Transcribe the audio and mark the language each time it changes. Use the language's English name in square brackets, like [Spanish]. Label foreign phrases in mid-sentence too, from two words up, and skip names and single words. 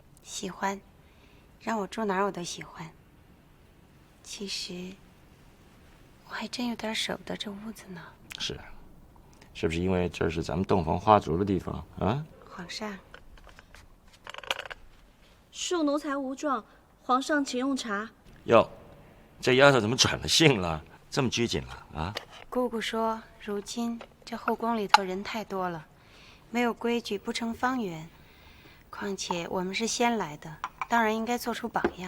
[Chinese] 喜欢，让我住哪儿我都喜歡。其實我還真有點捨不得這屋子呢。是，是不是因為這是咱們洞房花燭的地方啊？皇上，恕奴才無狀，皇上請用茶。喲，這丫頭怎麼轉了性了？這麼拘謹了啊？姑姑說，如今這後宮裡頭人太多了，沒有規矩不成方圓。況且我們是先來的，當然應該做出榜樣。